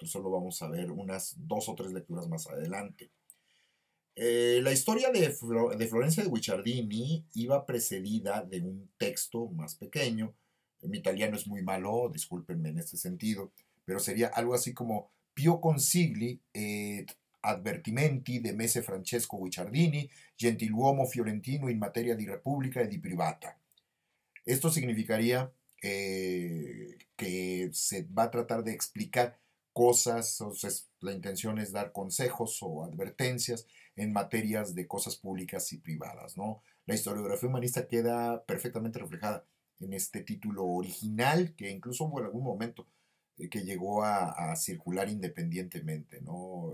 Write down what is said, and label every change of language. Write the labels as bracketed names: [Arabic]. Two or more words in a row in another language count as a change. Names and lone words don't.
[Spanish] Solo vamos a ver unas dos o tres lecturas más adelante. La historia de Florencia de Guicciardini iba precedida de un texto más pequeño. Mi italiano es muy malo, discúlpenme en este sentido, pero sería algo así como Pio consigli et advertimenti de Messe Francesco Guicciardini, gentiluomo fiorentino in materia di repubblica e di privata. Esto significaría que se va a tratar de explicar cosas, o sea, la intención es dar consejos o advertencias en materias de cosas públicas y privadas, ¿no? La historiografía humanista queda perfectamente reflejada en este título original, que incluso hubo en algún momento que llegó a circular independientemente, ¿no?